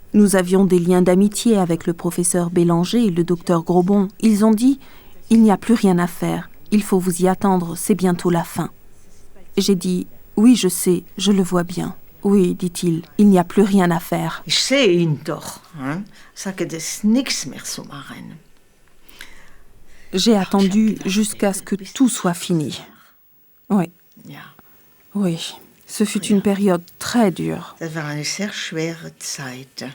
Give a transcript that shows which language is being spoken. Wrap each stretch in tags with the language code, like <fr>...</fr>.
<fr>Nous avions des liens d'amitié avec le professeur Bélanger et le docteur Grobon. Ils ont dit « Il n'y a plus rien à faire, il faut vous y attendre, c'est bientôt la fin. » J'ai dit « Oui, je sais, je le vois bien. » Oui, dit-il, il n'y a plus rien à faire.</fr> <de>Ich sehe ihn doch. Sage, das ist nichts mehr zu machen.</de> <fr>J'ai attendu jusqu'à ce que tout soit fini. Oui. Oui, ce fut une période très dure.</fr> <de>Das war eine sehr schwere Zeit.</de>